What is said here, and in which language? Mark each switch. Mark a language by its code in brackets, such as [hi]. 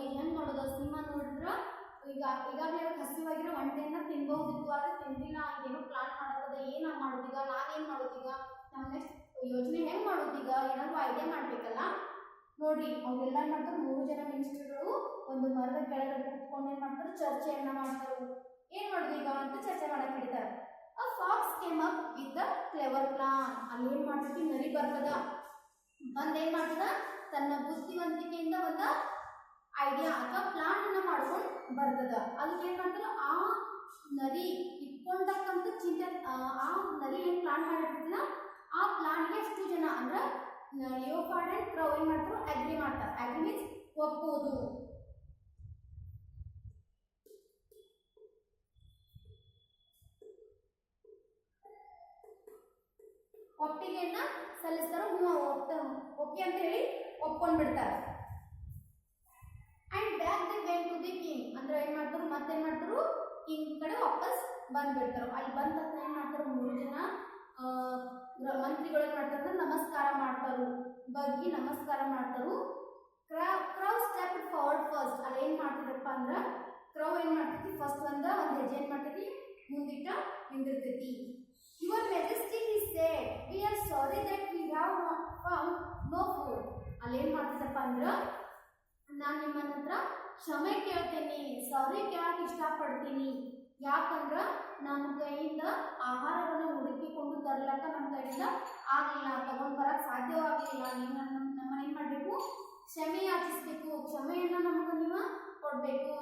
[kn] ಈಗ ಹೆಂಗ್ ಮಾಡೋದು, ಸಿಂಹ ನೋಡಿದ್ರ ಈಗಾಗಲೇ ಹಸಿವಾಗಿರೋ ಒಂಟೆಯನ್ನ ತಿನ್ಬಹುದಿತ್ತು, ಆದ್ರೆ ತಿಂದಿಲ್ಲ. ಏನೋ ಪ್ಲಾನ್ ಮಾಡತ್ತದ, ಏನ ಮಾಡೋದೀಗ, ನಾನೇನ್ ಮಾಡೋದೀಗ, ನಮ್ ನೆಕ್ಸ್ಟ್ ಯೋಜನೆ ಹೆಂಗ್ ಮಾಡೋದೀಗ, ಏನಾದ್ರು ಐಡಿಯಾ ಮಾಡ್ಬೇಕಲ್ಲ. ನೋಡ್ರಿ, ಅವ್ರೆಲ್ಲ ಏನ್ ಮಾಡ್ತಾರೆ, 3 ಜನ ಮಿನಿಸ್ಟರ್ಗಳು ಒಂದು ಮರದ ಕೆಳಗಡೆ ಕುತ್ಕೊಂಡು ಏನ್ ಮಾಡ್ತಾರೆ, ಚರ್ಚೆಯನ್ನ ಮಾಡ್ತಾರೆ. ಏನ್ ಮಾಡೋದೀಗ ಅಂತ ಚರ್ಚೆ ಮಾಡಕ್ ಹಿಡಿತಾರೆ. [en] A fox came up with a clever plan. [kn] ಅಲ್ಲಿ ಏನ್ ಮಾಡ್ತೈತಿ, ನರಿ ಬರ್ತದ, ಬಂದ್ ಏನ್ ಮಾಡ್ತದ, ತನ್ನ ಬುದ್ಧಿವಂತಿಕೆಯಿಂದ ಒಂದು ಐಡಿಯಾ ಅಥವಾ ಪ್ಲಾನ್ ಅನ್ನ ಮಾಡ್ಕೊಂಡು ಬರ್ತದ. ಅದಕ್ಕೆ ಏನ್ ಮಾಡ್ತಾರ, ಆ ನರಿ ಇಟ್ಕೊಂಡಕ್ಕಂತ ಚಿಂತೆ, ಆ ನರಿ ಏನ್ ಪ್ಲಾನ್ ಮಾಡಿರ್ತದ, ಆ ಪ್ಲಾನ್ಗೆ ಎಷ್ಟು ಜನ ಅಂದ್ರೆ ಲಿಯೋಪಾರ್ಡ್ ಅಂಡ್ ಕ್ರೌ ಏನ್ ಮಾಡ್ತಾರೋ ಅಗ್ರಿ ಮಾಡ್ತಾರೆ. Agri means ಒಪ್ಪೋದು. ಒಪ್ಪಿಗೆಯನ್ನ ಸಲ್ಲಿಸ್ತಾರೋ ಓಕೆ ಅಂತ ಹೇಳಿ ಒಪ್ಕೊಂಡ್ ಬಿಡ್ತಾರೆ. [en] and back the way to the king [kn] ಅಂದ್ರೆ ಏನ್ ಮಾಡ್ತಾರು ಮತ್ತೇನ್ ಮಾಡ್ತಾರು ಕಿಂಗ್ ಕಡೆ ವಾಪಸ್ ಬಂದ್ಬಿಡ್ತಾರು. ಅಲ್ಲಿ ಬಂದ ತಕ್ಷಣ ಏನ್ ಮಾಡ್ತಾರು 3 ಜನ ಮಂತ್ರಿಗಳು ಏನ್ ಮಾಡ್ತಾರ ನಮಸ್ಕಾರ ಮಾಡ್ತಾರು, ಬಗ್ಗಿ ನಮಸ್ಕಾರ ಮಾಡ್ತಾರು. [en] Crow step forward first. [kn] ಅಲ್ಲಿ ಏನ್ ಮಾಡ್ತಿದ್ರಪ್ಪ ಅಂದ್ರ ಕ್ರೌ ಏನ್ ಮಾಡ್ತೈತಿ ಫಸ್ಟ್ ಒಂದ್ ಹೆಜ್ಜೆ ಏನ್ ಮಾಡ್ತೈತಿ ಮುಂದಿಟ್ಟ ನಿಂದಿರ್ತೈತಿ. [en] Your majesty he said we are sorry that we have not found no food. [kn] ಅಲ್ಲಿ ಏನ್ ಮಾಡ್ತಿದ್ದಪ್ಪ ಅಂದ್ರ ನಾನು ನಿಮ್ಮ ಹತ್ರ ಕ್ಷಮೆ ಕೇಳ್ತೇನೆ, ಸಾರಿ ಕೇಳಕ್ ಇಷ್ಟಪಡ್ತೀನಿ. ಯಾಕಂದ್ರ ನಮ್ಮ ಕೈಯಿಂದ ಆಹಾರವನ್ನು ಹುಡುಕಿಕೊಂಡು ತರ್ಲಕ್ಕ ನಮ್ಮ ಕೈಯಿಂದ ಆಗ್ಲಿಲ್ಲ, ತಗೊಂಡ್ ಬರಕ್ ಸಾಧ್ಯವಾಗಲಿಲ್ಲ. ನೀವು ನಮ್ಮನ್ನ ಏನ್ ಮಾಡ್ಬೇಕು ಕ್ಷಮೆ ಯಾಚಿಸ್ಬೇಕು, ಕ್ಷಮೆಯನ್ನ ನಮಗ ನೀವು ಕೊಡ್ಬೇಕು.